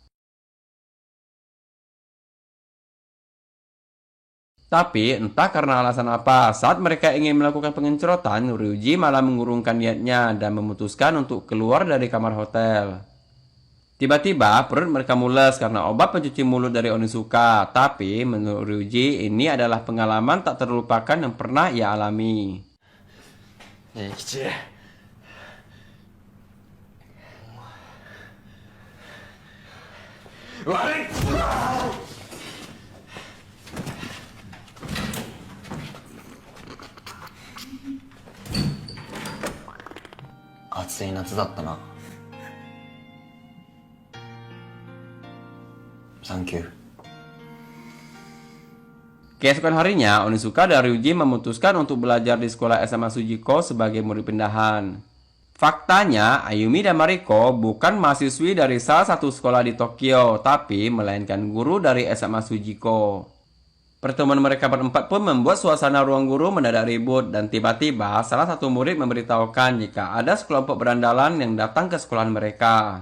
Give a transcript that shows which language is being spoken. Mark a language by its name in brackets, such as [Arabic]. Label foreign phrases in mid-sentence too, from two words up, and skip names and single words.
[Indonesian] Tapi entah karena alasan apa, saat mereka ingin melakukan pengencrotan, Ryuji malah mengurungkan niatnya dan memutuskan untuk keluar dari kamar hotel. Tiba-tiba perut mereka mules karena obat pencuci mulut dari Onizuka, tapi menurut Ryuji ini adalah pengalaman tak terlupakan yang pernah ia alami. [Japanese] ねえ吉悪い。暑い夏だったな。サンキュー。 [Indonesian] Keesokan harinya, Onizuka dan Ryuji memutuskan untuk belajar di sekolah SMA Sujiko sebagai murid pindahan. Faktanya, Ayumi dan Mariko bukan mahasiswi dari salah satu sekolah di Tokyo, tapi melainkan guru dari SMA Sujiko. Pertemuan mereka berempat pun membuat suasana ruang guru mendadak ribut dan tiba-tiba salah satu murid memberitahukan jika ada sekelompok berandalan yang datang ke sekolahan mereka.